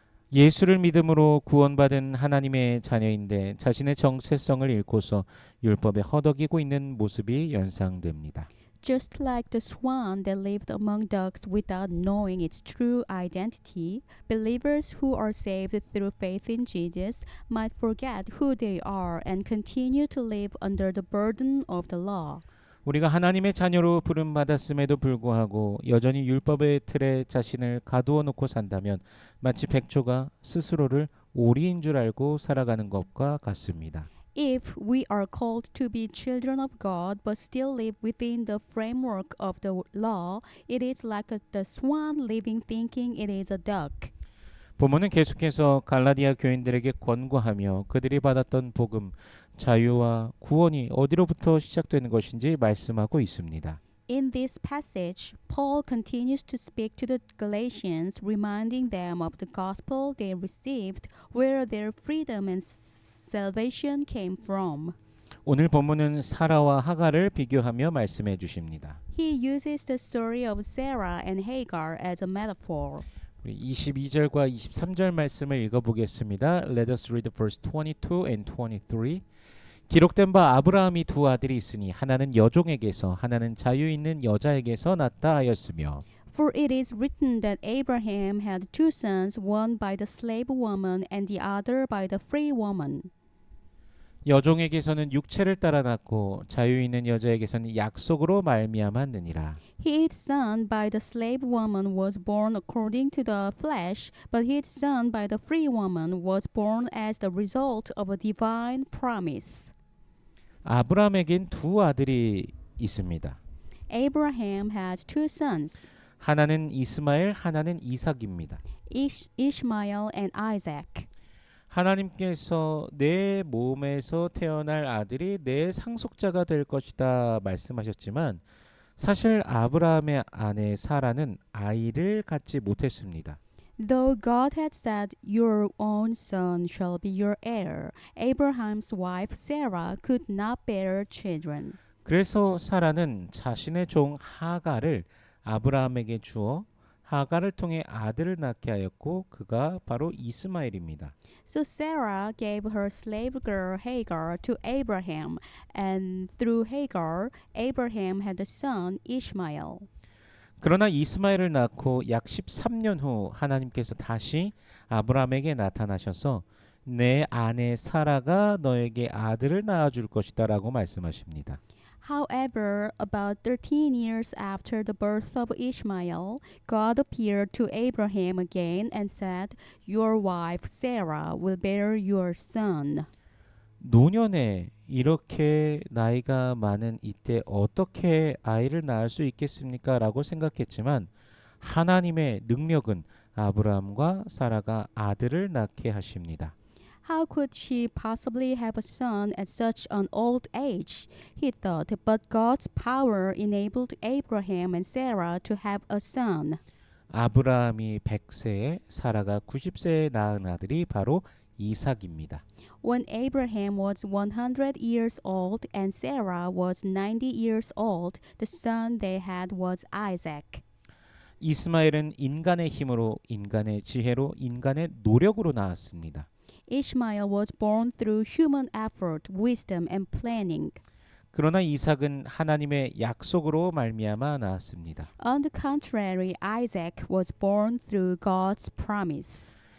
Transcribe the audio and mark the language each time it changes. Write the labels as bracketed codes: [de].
[ko] 예수를 믿음으로 구원받은 하나님의 자녀인데 자신의 정체성을 잃고서 율법에 허덕이고 있는 모습이 연상됩니다. [en] Just like the swan that lived among ducks without knowing its true identity, believers who are saved through faith in Jesus might forget who they are and continue to live under the burden of the law. [ko] 우리가 하나님의 자녀로 부름받았음에도 불구하고 여전히 율법의 틀에 자신을 가두어 놓고 산다면 마치 백조가 스스로를 오리인 줄 알고 살아가는 것과 같습니다. [en] If we are called to be children of God but still live within the framework of the law, it is like the swan living thinking it is a duck. [ko] 본문은 계속해서 갈라디아 교인들에게 권고하며 그들이 받았던 복음, 자유와 구원이 어디로부터 시작되는 것인지 말씀하고 있습니다. [en] In this passage, Paul continues to speak to the Galatians, reminding them of the gospel they received, where their freedom and salvation came from. [ko] 오늘 본문은 사라와 하갈을 비교하며 말씀해 주십니다. [en] He uses the story of Sarah and Hagar as a metaphor. [ko] 22절과 23절 말씀을 읽어보겠습니다. [en] Let us read verse 22 and 23. [ko] 기록된 바 아브라함이 두 아들이 있으니 하나는 여종에게서 하나는 자유 있는 여자에게서 났다 하였으며 [en] For it is written that Abraham had two sons, one by the slave woman and the other by the free woman. [ko] 여종에게서는 육체를 따라 낳고 자유 있는 여자에게서는 약속으로 말미암았느니라. [en] His son by the slave woman was born according to the flesh, but his son by the free woman was born as the result of a divine promise. [ko] 아브라함에겐 두 아들이 있습니다. [en] Abraham has two sons, [ko] 하나는 이스마엘, 하나는 이삭입니다. [en] Ishmael and Isaac. [ko] 하나님께서 내 몸에서 태어날 아들이 내 상속자가 될 것이다 말씀하셨지만 사실 아브라함의 아내 사라는 아이를 갖지 못했습니다. [en] Though God had said, "Your own son shall be your heir," Abraham's wife Sarah could not bear children. [ko] 그래서 사라는 자신의 종 하갈을 아브라함에게 주어 하갈을 통해 아들을 낳게 하였고 그가 바로 이스마엘입니다. [en] So Sarah gave her slave girl Hagar to Abraham, and through Hagar, Abraham had a son Ishmael. [ko] 그러나 이스마엘을 낳고 약 13년 후 하나님께서 다시 아브라함에게 나타나셔서 내 아내 사라가 너에게 아들을 낳아줄 것이다라고 말씀하십니다. [en] However, about 13 years after the birth of Ishmael, God appeared to Abraham again and said, "Your wife Sarah will bear your son." [ko] 노년에 이렇게 나이가 많은 이때 어떻게 아이를 낳을 수 있겠습니까? 라고 생각했지만 하나님의 능력은 아브라함과 사라가 아들을 낳게 하십니다. [en] How could she possibly have a son at such an old age? He thought, but God's power enabled Abraham and Sarah to have a son. [ko] 아브라함이 100세에 사라가 90세에 낳은 아들이 바로 이삭입니다. [en] When Abraham was 100 years old and Sarah was 90 years old, the son they had was Isaac. [ko] 이스마엘은 인간의 힘으로, 인간의 지혜로, 인간의 노력으로 낳았습니다. [en] Ishmael was born through human effort, wisdom, and planning. [ko] 그러나 이삭은 하나님의 약속으로 말미암아 낳았습니다. [en] On the contrary, Isaac was born through God's promise.